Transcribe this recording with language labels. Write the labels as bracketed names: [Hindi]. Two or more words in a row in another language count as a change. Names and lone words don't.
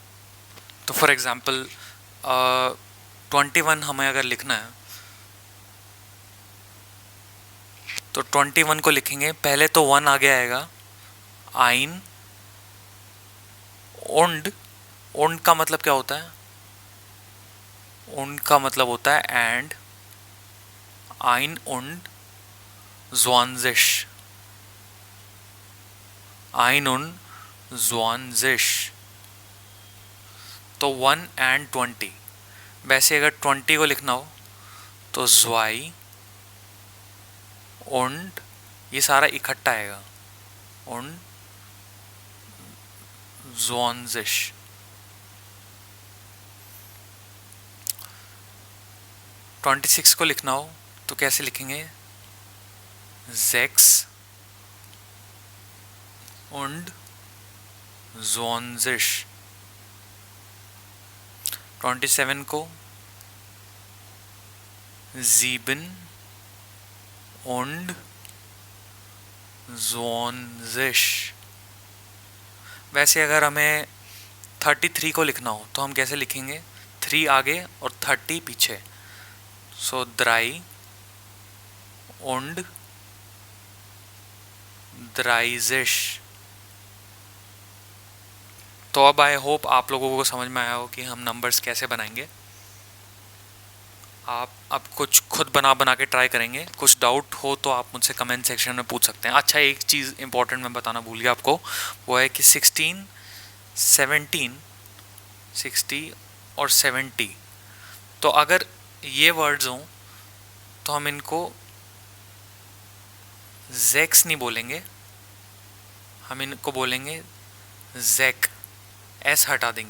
[Hindi] तो [English] for example [Hindi] 21 हमें अगर लिखना है तो 21 को लिखेंगे, पहले तो 1 आगे आएगा, [German] ein, und. [Hindi] ओंड का मतलब क्या होता है? ओंड का मतलब होता है एंड। [German] ein und zwanzig, ein und zwanzig. [Hindi] तो 1 and 20। वैसे अगर 20 को लिखना हो तो ज़्वाई, und ये सारा इकट्ठा आएगा, [German] und zwanzig। 26 को लिखना हो तो कैसे लिखेंगे, sechs und zwanzig। 27 को sieben und zwanzig। [Hindi] वैसे अगर हमें 33 को लिखना हो तो हम कैसे लिखेंगे, 3 आगे और 30 पीछे, सो [German] drei und dreißig। [Hindi] तो अब [English] I hope [Hindi] आप लोगों को समझ में आया हो कि हम नंबर्स कैसे बनाएंगे। आप अब कुछ खुद बना के ट्राई करेंगे, कुछ डाउट हो तो आप मुझसे [English] comment section [Hindi] में पूछ सकते हैं। अच्छा, एक चीज़ इंपॉर्टेंट मैं बताना भूल गया आपको, वो है कि 16, 17, 60 और 70, तो अगर ये वर्ड्स हों तो हम इनको जैक्स नहीं बोलेंगे, हम इनको बोलेंगे जैक, एस हटा देंगे।